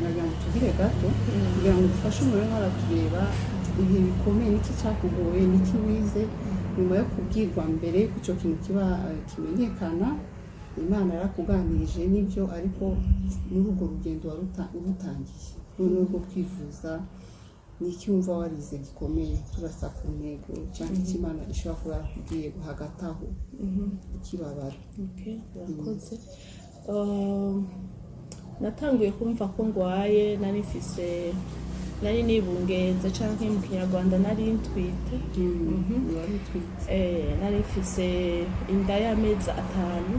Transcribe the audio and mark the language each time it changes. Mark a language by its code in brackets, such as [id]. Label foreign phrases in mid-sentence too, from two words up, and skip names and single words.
[rw] Nagira ngo tugire gato kugira ngo dufashe umuntu aratureba ibihe bikomeye, niki cyakugoye, niki wize nyuma yo kubwirwa mbere ko icyo kintu kiba kimenyekana. Imana yarakuganirije n'ibyo, ariko muri urwo rugendo urutangiye noneho rwo kwivuza niki wumva warize gikomeye? Turasa ku ntego cyangwa icyo Imana ishobora kuba yarakubwiye hagati aho ukibabara. Urakoze. [rn] Natanguye kumva ko ngwaye, nari nibungenze canke mu Kinyarwanda nari ntwite. Nari mfise inda y'amezi 5.